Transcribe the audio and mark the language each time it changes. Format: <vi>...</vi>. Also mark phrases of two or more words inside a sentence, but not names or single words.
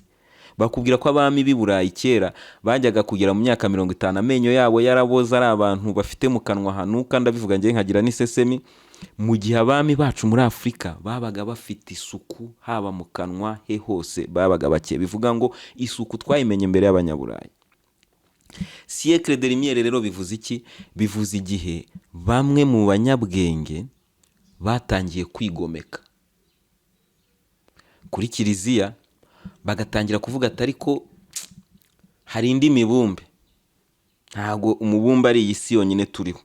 <rw>Bakubwira ko abami b'i Burayi kera bajyaga kugera mu myaka 50 amenyo yabo yaraboze, ari abantu bafite mu kanwa hanuka, ndabivuga ngiye nkagira n'isesemi. Mu gihe abami bacu muri Afurika babaga bafite isuku, haba mu kanwa he hose babaga bake. Bivuga ngo isuku twayimenye mbere y'Abanyaburayi.</rw> <fr>Siècle de lumière</fr> <rw>rero bivuze iki? Bivuze igihe bamwe mu banyabwenge batangiye kwigomeka kuri Kiliziya, bagatangira kuvuga ati ariko hari indi mibumbe, ntabwo umubumbe ari iyi si yonyine turiho.</rw>